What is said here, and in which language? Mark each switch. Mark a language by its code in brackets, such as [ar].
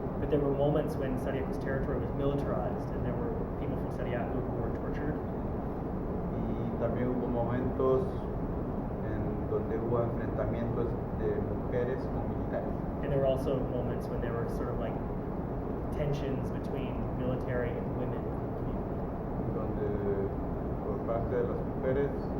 [en] But there were moments when Sariaco's territory was militarized and there were people from Sariaco who were tortured. [es] Y también hubo momentos en donde hubo enfrentamientos de mujeres con militares. [en] And there were also moments when there were sort of like tensions between military and women. [es] Donde por parte de las mujeres